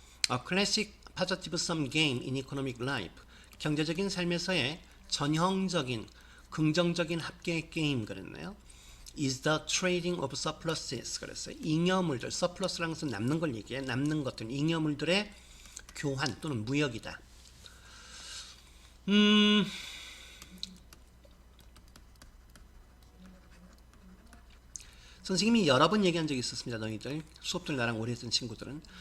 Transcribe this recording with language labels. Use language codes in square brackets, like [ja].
[en] A classic positive sum game in economic life. [ko] 경제적인 삶에서의 전형적인 긍정적인 합계 게임 그랬나요? [en] Is the trading of surpluses [ko] 그랬어요. 잉여물들, surplus라는 것은 남는 걸 얘기해. 남는 것들, 잉여물들의 교환 또는 무역이다. 선생님이 여러 번 얘기한 적이 있었습니다. 너희들 수업들 나랑 오래 했던 친구들은.